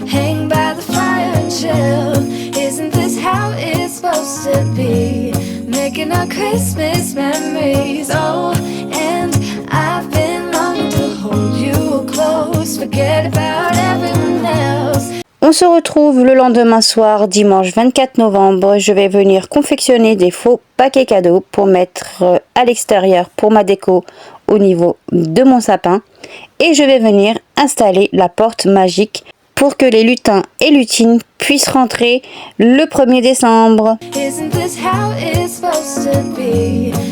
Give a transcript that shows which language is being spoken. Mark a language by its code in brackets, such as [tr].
[en] Hang by the fire and chill. Isn't this how it's supposed to be? Making our Christmas memories. Oh, and I've been longing to hold you close. Forget about everyone else. [fr] On se retrouve le lendemain soir, dimanche 24 novembre. Je vais venir confectionner des faux paquets cadeaux pour mettre à l'extérieur pour ma déco au niveau de mon sapin. Et je vais venir installer la porte magique pour que les lutins et lutines puissent rentrer le 1er décembre. [en] Isn't this how it's supposed to be?